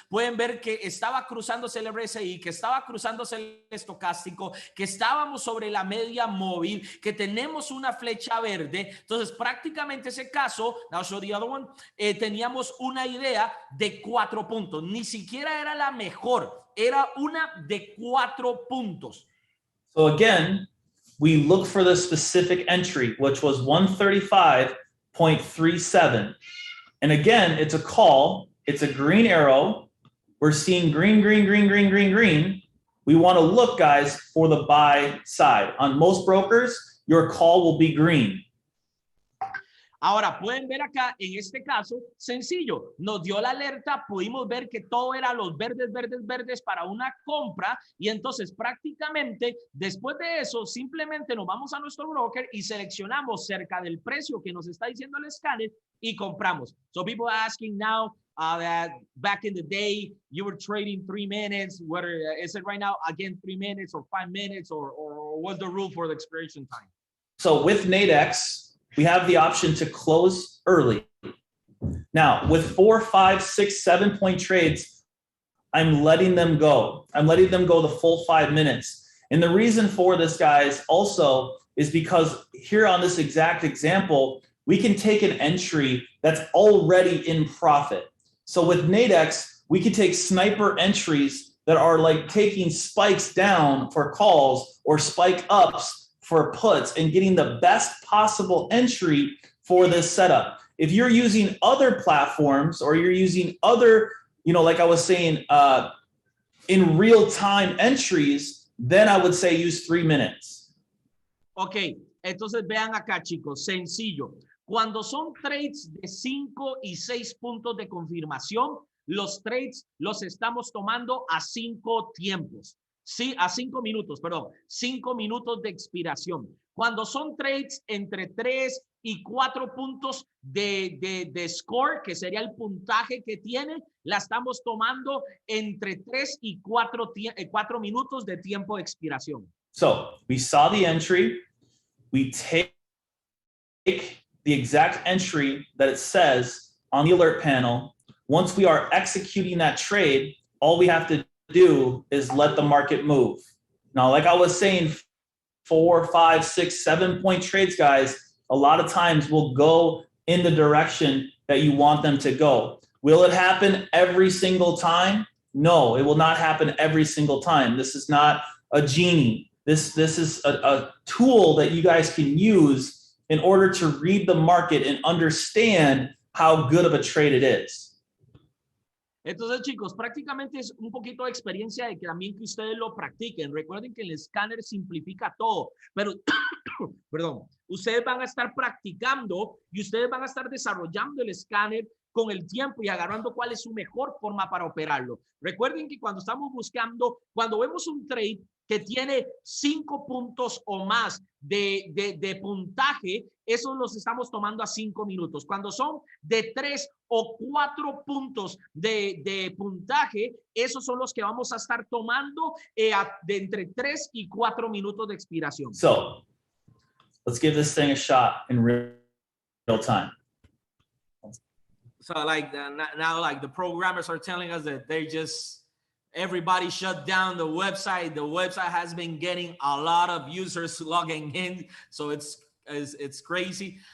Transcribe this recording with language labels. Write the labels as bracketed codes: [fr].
[es] Pueden ver que estaba cruzándose el RSI, que estaba cruzándose el estocástico, que estábamos sobre la media móvil, que tenemos una flecha verde. Entonces, prácticamente ese caso, [en] now show the other one, [es] teníamos una idea de 4 puntos. Ni siquiera era la mejor, era una de 4 puntos. [en] So again, we look for the specific entry, which was 135.37. And again, it's a call. It's a green arrow. We're seeing green, green, green, green, green, green. We want to look, guys, for the buy side. On most brokers, your call will be green. [es] Ahora, pueden ver acá, en este caso, sencillo, nos dio la alerta, pudimos ver que todo era los verdes, verdes, verdes para una compra, y entonces prácticamente, después de eso, simplemente nos vamos a nuestro broker y seleccionamos cerca del precio que nos está diciendo el escáner y compramos. [en] So people are asking now that back in the day, you were trading 3 minutes, whether is it right now, again, 3 minutes or 5 minutes, or what's the rule for the expiration time? So with Nadex, we have the option to close early. Now, with 4, 5, 6, 7 point trades, I'm letting them go. I'm letting them go the full 5 minutes. And the reason for this, guys, also is because here on this exact example, we can take an entry that's already in profit. So with Nadex, we can take sniper entries that are like taking spikes down for calls or spike ups for puts and getting the best possible entry for this setup. If you're using other platforms or you're using other, like I was saying, in real-time entries, then I would say use 3 minutes. [es] Ok, entonces vean acá, chicos, sencillo. Cuando son trades de 5 y 6 puntos de confirmación, los trades los estamos tomando a 5 tiempos. Sí, a 5 minutos, perdón, 5 minutos de expiración. Cuando son trades entre 3 y 4 puntos de score, que sería el puntaje que tiene, la estamos tomando entre 3 y 4 minutos de tiempo de expiración. [en] So we saw the entry, we take the exact entry that it says on the alert panel. Once we are executing that trade, all we have to do is let the market move. Now, like I was saying, 4, 5, 6, 7 point trades, guys, a lot of times will go in the direction that you want them to go. Will it happen every single time? No, it will not happen every single time. This is not a genie. This is a tool that you guys can use in order to read the market and understand how good of a trade it is. [es] Entonces, chicos, prácticamente es un poquito de experiencia de que también que ustedes lo practiquen. Recuerden que el escáner simplifica todo, pero, perdón, ustedes van a estar practicando y ustedes van a estar desarrollando el escáner con el tiempo y agarrando cuál es su mejor forma para operarlo. Recuerden que cuando estamos buscando, cuando vemos un trade que tiene 5 puntos o más de puntaje, esos los estamos tomando a 5 minutos. Cuando son de 3 o 4 puntos de puntaje, esos son los que vamos a estar tomando de entre 3 y 4 minutos de expiración. [en] So, let's give this thing a shot in real time. So like now like the programmers are telling us that they just everybody shut down the website. The website has been getting a lot of users logging in, so it's crazy.